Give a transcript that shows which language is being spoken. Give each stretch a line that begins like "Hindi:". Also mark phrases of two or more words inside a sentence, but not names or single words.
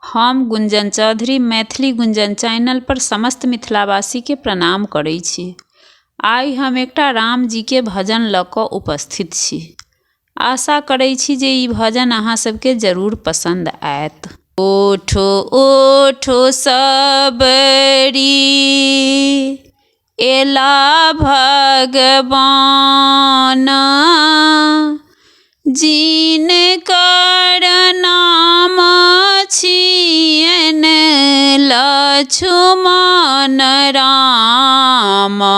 Maithili: हम गुंजन चौधरी मैथिली गुंजन चैनल पर समस्त मिथिलावासी के प्रणाम करै छी। आइ हम एकटा राम जी के भजन लऽ कऽ उपस्थित छी। आशा करै छी जे ई भजन अहाँ सबके जरूर पसंद आयत। ओठो ओठो सबरी एला भगवान, जिनकर नाम छियन लक्ष्मण राम।